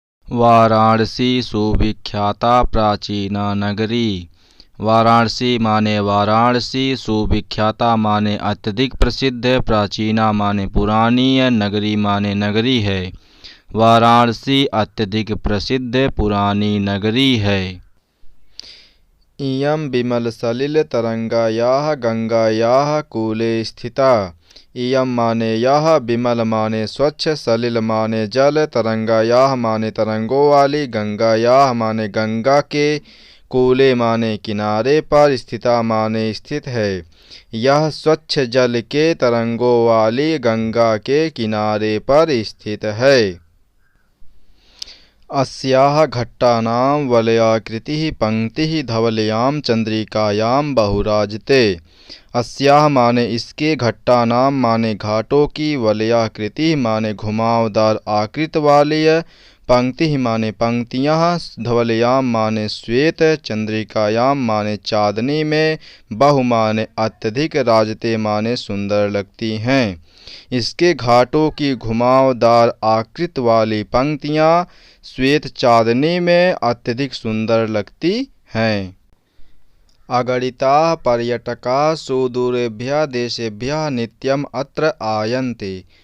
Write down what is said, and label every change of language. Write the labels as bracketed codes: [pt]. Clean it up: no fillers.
[sa] वाराणसी सुविख्याता प्राचीना नगरी। [hi] वाराणसी माने वाराणसी, सुविख्याता माने अत्यधिक प्रसिद्ध, प्राचीना माने पुरानी, नगरी माने नगरी है। वाराणसी अत्यधिक प्रसिद्ध पुरानी नगरी है। [sa] इयं विमलसलिलतरङ्गायाः गङ्गायाः कूले स्थिता। [hi] इयं माने यह, विमल माने स्वच्छ, सलिल माने जल, तरंगायाः माने तरंगों वाली, गंगायाः माने गंगा के, कूले माने किनारे पर, स्थिता माने स्थित है। यह स्वच्छ जल के तरंगों वाली गंगा के किनारे पर स्थित है। [sa] अस्याः घट्टानां वलयाकृतिः पंक्तिः धवलयां चंद्रिकायां बहुराजते। [hi] अस्याः माने इसके, घट्टानां माने घाटों की, वलयाकृति माने घुमावदार आकृत वाली, पंक्ति माने पंक्तियाँ, धवलयां माने श्वेत, चंद्रिकायां माने चांदनी में, बहु माने अत्यधिक, राजते माने सुंदर लगती हैं। इसके घाटों की घुमावदार आकृत वाली पंक्तियाँ श्वेत चांदनी में अत्यधिक सुंदर लगती हैं। [sa] अगणिताः पर्यटकाः सुदूरेभ्यः देशेभ्यः नित्यम् अत्र आयन्ति।